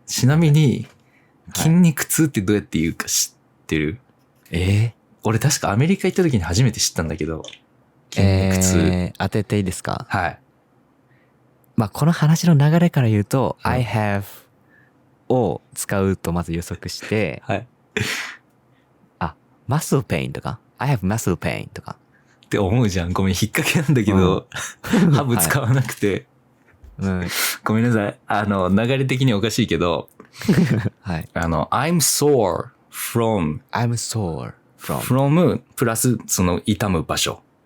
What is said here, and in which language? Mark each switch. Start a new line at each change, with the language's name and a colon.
Japanese: ちなみに、筋肉痛ってどうやって言うか知ってる？俺確かアメリカ行った時に初めて知ったんだけど、筋肉痛。当てていいですか？はい。まあ、この話の流れから言うと、
English: I have
Japanese: を使うとまず予測して、はい。
English: muscle pain とか、I have muscle pain とか。
Japanese: って思うじゃん。ごめん、引っ掛けなんだけど、ハブ使わなくて。ごめんなさい。流れ的におかしいけど、はい。
English: I'm sore from I'm sore from.
Japanese: from プラスその痛む場所。